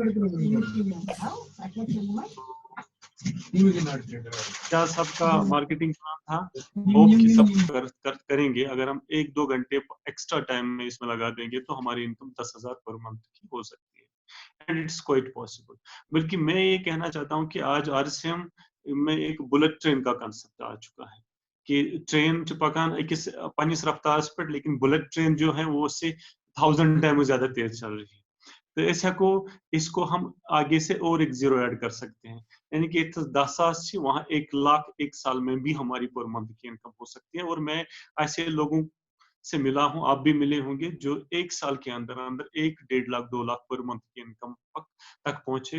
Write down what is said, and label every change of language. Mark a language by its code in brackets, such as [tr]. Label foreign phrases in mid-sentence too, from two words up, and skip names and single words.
[hi] क्या सबका मार्केटिंग प्लान था, होप कि सब करेंगे। अगर हम 1-2 घंटे [en] extra time [hi] में इसमें लगा देंगे तो हमारी इनकम 10,000 [en] per month [hi] की हो सकती है, [en] and it's quite possible. [hi] बल्कि मैं ये कहना चाहता हूँ कि आज RCM में एक [en] bullet train [hi] का कंसेप्ट आ चुका है कि ट्रेन [ks] पकान अकिस पन्निस रफ्तार पे, [hi] लेकिन [en] bullet train [hi] जो है वो उससे 1000 टाइम ज्यादा तेज चल रही है। तो ऐसा को इसको हम आगे से और एक [en] zero add [hi] कर सकते हैं, यानी कि 10,000 से वहां 1,00,000 एक साल में भी हमारी [en] per month [hi] की इनकम हो सकती है। और मैं ऐसे लोगों से मिला हूं, आप भी मिले होंगे, जो 1 साल के अंदर अंदर 1-1.5 लाख 2 लाख [en] per month [hi] की इनकम तक पहुंचे।